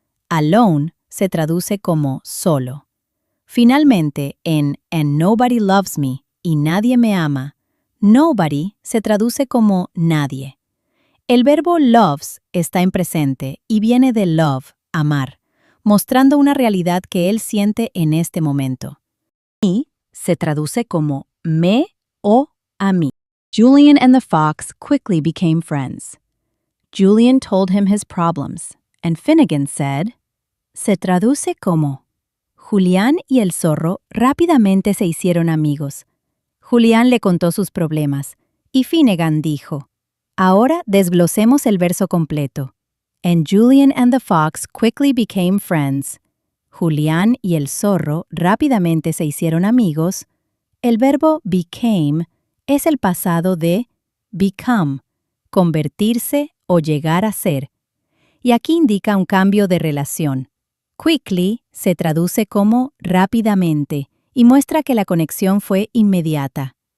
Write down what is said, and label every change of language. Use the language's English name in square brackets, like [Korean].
[Spanish] Alone se traduce como solo. Finalmente, en [English] And nobody loves me [Spanish] y nadie me ama, nobody se traduce como nadie. El verbo loves está en presente y viene de love, amar, mostrando una realidad que él siente en este momento. Me se traduce como me o a mí. [English] Julian and the fox quickly became friends. Julian told him his problems, and Finnegan said, [Spanish] se traduce como Julián y el zorro rápidamente se hicieron amigos. Julián le contó sus problemas, y Finnegan dijo, ahora desglosemos el verso completo. [English] And Julian and the fox quickly became friends. [Spanish] Julián y el zorro rápidamente se hicieron amigos. El verbo became es el pasado de become, convertirse o llegar a ser. Y aquí indica un cambio de relación. Quickly se traduce como rápidamente y muestra que la conexión fue inmediata.